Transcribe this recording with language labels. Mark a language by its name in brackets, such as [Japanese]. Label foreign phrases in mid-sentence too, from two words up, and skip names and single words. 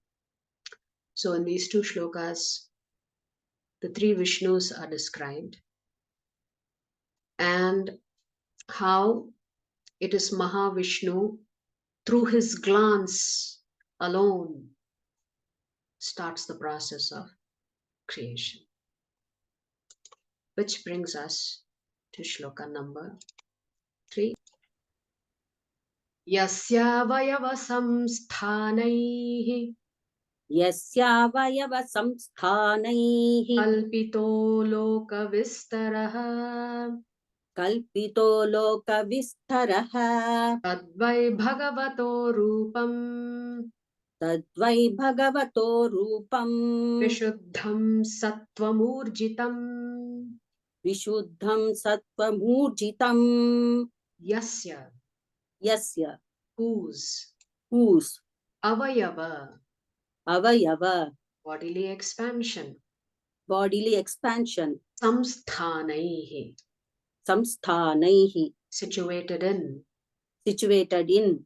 [English] So, in these two shlokas, the three Vishnus are described and how it is Mahavishnu, through his glance alone, starts the process of creation. Which brings us to shloka number 3. [Sanskrit] यस्यावयव संस्थानैः यस्यावयव संस्थानैः कल्पितो लोकविस्तरः कल्पितो लोकविस्तरः तद्वै भगवतो रूपम् तद्वै भगवतो रूपम् विशुद्धं सत्त्वमूर्जितम् विशुद्धं सत्त्वमूर्जितम् yasya, yasya [English] whose, avayava, bodily expansion, bodily expansion [Sanskrit] samsthanaihi, samsthanaihi [English] situated in, situated in,